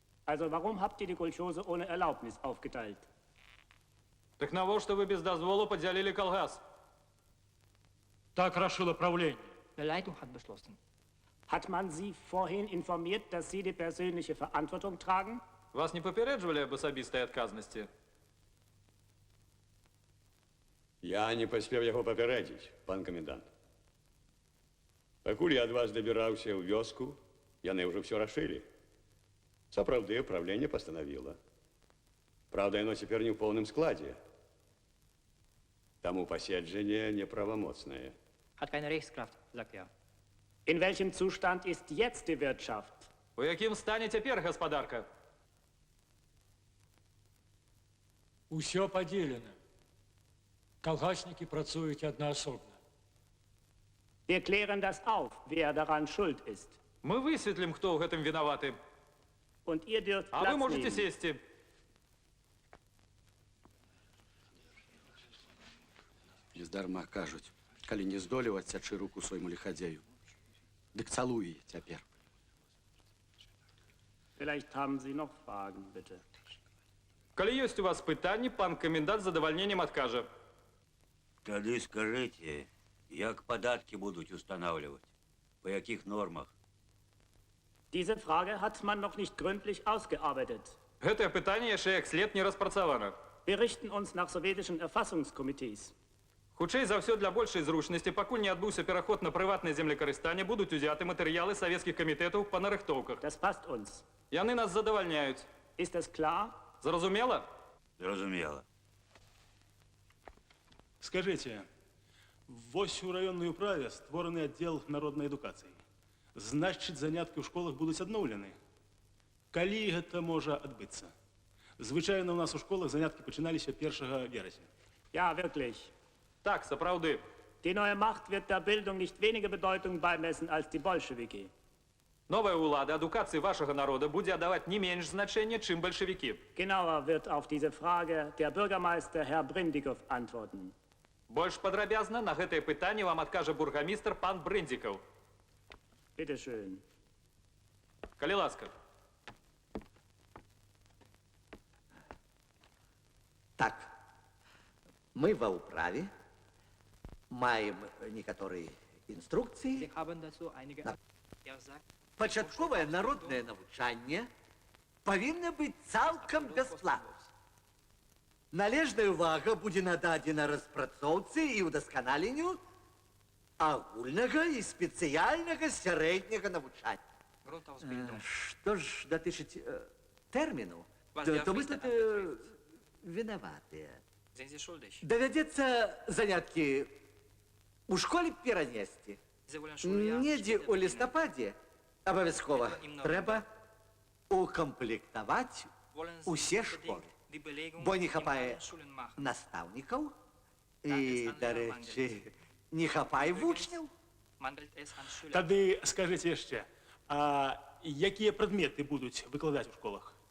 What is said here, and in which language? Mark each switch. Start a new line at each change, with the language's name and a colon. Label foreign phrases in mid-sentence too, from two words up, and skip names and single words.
German: Also warum habt ihr die Kolchose ohne Erlaubnis aufgeteilt?
Belarusian: Так навошта вы без дозволу поделили колгас?
Russian: Так решило правление.
German: Die Leitung hat beschlossen. Hat man Sie vorhin informiert, dass Sie die persönliche Verantwortung tragen?
Ukrainian: Вас не попереджували об особистой отказности?
Belarusian: Я не паспеў яго папярэдзіць, пан камендант. Пакуль я ад вас дабіраўся ў вёску, яны ўжо ўсё рашылі. Сапраўды, правленне пастанавіла. Правда, яно цяпер не ў поўным складзе. Таму паседжанне неправамоцнае.
German: Hat keine Rechtskraft, sagt er. In welchem Zustand ist jetzt die Wirtschaft?
Belarusian: У якім стане цяпер гаспадарка? Усё падзелена. Калгаснікі працуюць аднаасобна.
German: Wir klären das auf, wer daran schuld ist.
Belarusian: Мы высветлім, хто ў гэтым вінаваты.
German: Und ihr dürft
Belarusian: А вы
German: Platz
Russian: можете
German: nehmen.
Belarusian: сесці. Нездарма кажуць, калі не здолеў адсячы руку свайму ліхадзею, дык цалуй яе цяпер.
German: Vielleicht haben Sie noch Fragen, bitte.
Belarusian: Калі ёсць у вас пытанні, пан камендант з задавальненнем адкажа. Тады скажыце, як падаткі будуць устанаўліваць? Па якіх нормах?
German: Diese Frage hat man noch nicht gründlich ausgearbeitet.
Belarusian: Гэтае пытанне яшчэ як след не распрацавана.
German: Wir richten uns nach sowjetischen Erfassungskomitees.
Belarusian: Хутчэй за ўсё для большай зручнасці, пакуль не адбыўся пераход на прыватнае землекарыстанне, будуць узяты матэрыялы савецкіх камітэтаў па нарыхтоўках.
German: Das passt uns.
Belarusian: Яны нас задавальняюць.
German: Ist das klar?
Belarusian: Зразумела? Зразумела. Скажите, вось у раённай управе створаны аддзел народнай адукацыі. Значыць, заняткі ў школах будуць адноўлены. Калі гэта можа адбыцца? Звычайна ў нас у школах заняткі пачыналіся 1 верасня.
German: Ja, wirklich.
Belarusian: Так, сапраўды.
German: Die neue Macht wird der Bildung nicht weniger Bedeutung beimessen als die Bolschewiki.
Belarusian: Новая ўлада адукацыі вашага народа будзе аддаваць не менш значэння, чым бальшавікі.
German: Genauer wird auf diese Frage der Bürgermeister Herr Brindikow antworten.
Belarusian: Больш падрабязна на гэтае пытанне вам адкажа бургамістр пан Брындзікаў.
German: Bitte schön.
Belarusian: Калі ласка. Так, мы ва ўправе маем некаторыя інструкцыі.
German: Wir haben dazu einige... Er sagt,
Belarusian: Пачатковае народнае навучанне павінна быць цалкам бясплатным. Належная ўвага будзе нададзена распрацоўцы і ўдасканаленню агульнага і спецыяльнага сярэдняга навучання. Што ж датычыць тэрміну, то мы тут вінаватыя.
German: sind Sie schuldig.
Belarusian: Давядзецца заняткі у школе перанесці.
German: Sie wollen Schuljahr
Belarusian: Недзе ў лістападзе абавязкова трэба укамплектаваць усе школы, бо не хапае настаўнікаў і, дарэчы, не хапае вучняў. Тады скажыце яшчэ, а якія прадметы будуць выкладаць у школах?